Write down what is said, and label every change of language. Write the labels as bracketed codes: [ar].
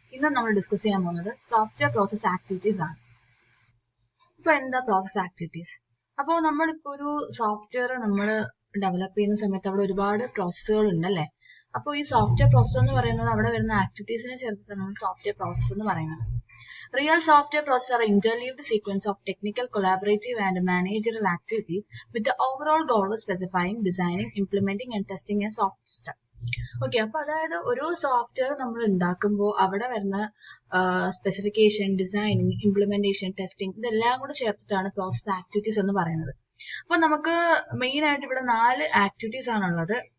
[ml] ഇന്ന് നമ്മൾ ഡിസ്കസ് ചെയ്യാൻ പോകുന്നത് സോഫ്റ്റ്വെയർ പ്രോസസ് ആക്ടിവിറ്റീസ് ആണ്. ഇപ്പോൾ എന്താ പ്രോസസ് ആക്ടിവിറ്റീസ്? അപ്പോൾ നമ്മളിപ്പോൾ ഒരു സോഫ്റ്റ്വെയർ നമ്മൾ ഡെവലപ്പ് ചെയ്യുന്ന സമയത്ത് അവിടെ ഒരുപാട് പ്രോസസ്സുകൾ ഉണ്ടല്ലേ. അപ്പോൾ ഈ സോഫ്റ്റ്വെയർ പ്രോസസ് എന്ന് പറയുന്നത് അവിടെ വരുന്ന ആക്ടിവിറ്റീസിനെ ചേർത്തിട്ടാണ് നമ്മൾ സോഫ്റ്റ്വെയർ പ്രോസസ് എന്ന് പറയുന്നത്. [en] Real software processes are interleaved sequence of technical, collaborative, and managerial activities with the overall goal of specifying, designing, implementing, and testing a soft system. [ml] Okay, അപ്പൊ അതായത് ഒരു സോഫ്റ്റ്വെയർ നമ്മൾ ഉണ്ടാക്കുമ്പോൾ അവിടെ വരുന്ന സ്പെസിഫിക്കേഷൻ, ഡിസൈനിങ്, ഇംപ്ലിമെന്റേഷൻ, ടെസ്റ്റിംഗ് ഇതെല്ലാം കൂടെ ചേർത്തിട്ടാണ് പ്രോസസ് ആക്ടിവിറ്റീസ് എന്ന് പറയുന്നത്. അപ്പൊ നമുക്ക് മെയിൻ ആയിട്ട് ഇവിടെ 4 ആക്ടിവിറ്റീസ് ആണുള്ളത്.